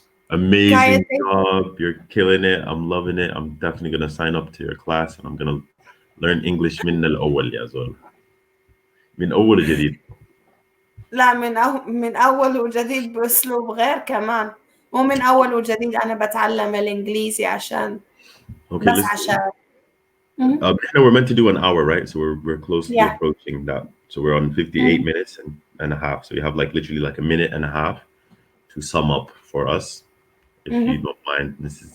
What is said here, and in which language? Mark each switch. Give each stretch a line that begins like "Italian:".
English: amazing job, you're killing it, I'm loving it, I'm definitely gonna sign up to your class and I'm gonna learn English
Arabic: من الأول يا زول. من أول وجديد. لا من أول وجديد بأسلوب غير كمان. مو من أول وجديد أنا بتعلم الإنجليزي عشان بس عشان.
English: We're meant to do an hour, right? So we're closely approaching that. So we're on 58 minutes and a half. So you have like literally like a minute and a half to sum up for us, if you don't mind, Mrs.